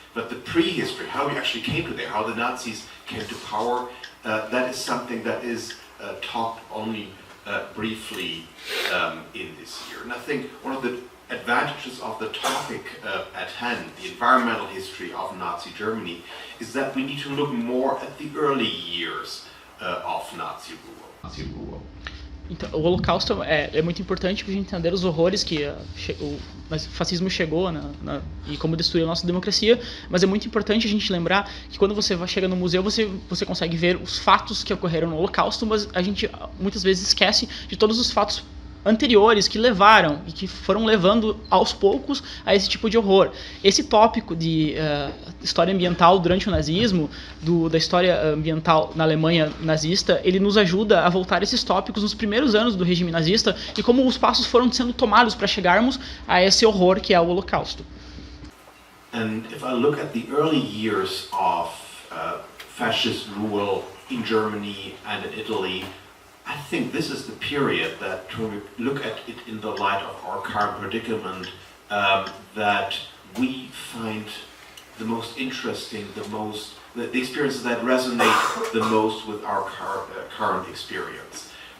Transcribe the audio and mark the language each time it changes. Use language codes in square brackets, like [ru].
[en] But the prehistory, how we actually came to there, how the Nazis came to power, that is something that is talked only briefly in this year. And I think one of the advantages of the topic at hand, the environmental history of Nazi Germany, is that we need to look more at the early years of Nazi rule. [pt] Então, o Holocausto é muito importante para a gente entender os horrores que o fascismo chegou e como destruiu a nossa democracia, mas é muito importante a gente lembrar que quando você chega no museu, você consegue ver os fatos que ocorreram no Holocausto, mas a gente muitas vezes esquece de todos os fatos anteriores que levaram e que foram levando aos poucos a esse tipo de horror. Esse tópico de história ambiental durante o nazismo, da história ambiental na Alemanha nazista, ele nos ajuda a voltar a esses tópicos nos primeiros anos do regime nazista e como os passos foram sendo tomados para chegarmos a esse horror que é o Holocausto. [en] And if I look at the early years of fascist rule in Germany and in Italy, I think this is the period that, when we look at it in the light of our current predicament, that we find the most interesting, the experiences that resonate the most with our current experience.